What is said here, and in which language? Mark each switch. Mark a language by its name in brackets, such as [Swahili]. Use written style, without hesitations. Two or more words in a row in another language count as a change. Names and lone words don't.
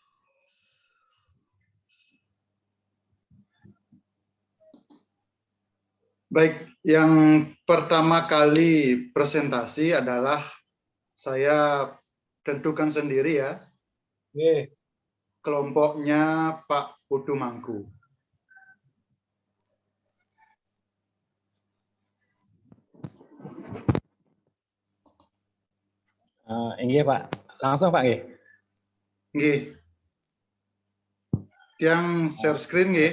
[Indonesian] Baik, yang pertama kali presentasi adalah saya tentukan sendiri ya. Kelompoknya Pak Putu Mangku. Iya Pak, langsung Pak nggih. Nggih. Yang [English] share screen [Indonesian] nggih.